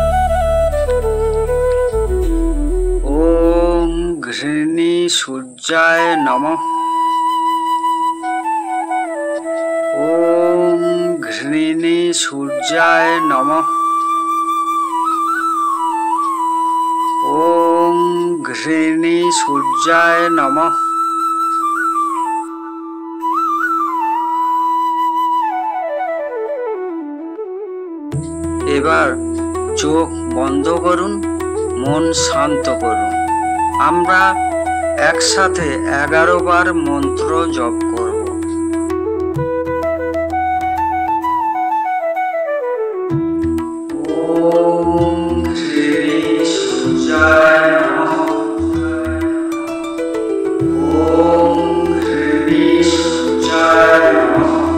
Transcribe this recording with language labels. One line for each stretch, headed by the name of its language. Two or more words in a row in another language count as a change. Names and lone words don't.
Sanskrit: ওম ঘৃণী সূর্যায় নমঃ। ওম ঘৃণী সূর্যায় নমঃ। ওম ঘৃণী সূর্যায় নমঃ।
Bangla: এবার চোখ বন্ধ করুন, মন শান্ত করুন। আমরা একসাথে 11 বার মন্ত্র জপ করব।
Sanskrit: ওম ঘৃণী সূর্যায় নমঃ। ওম ঘৃণী সূর্যায় নমঃ।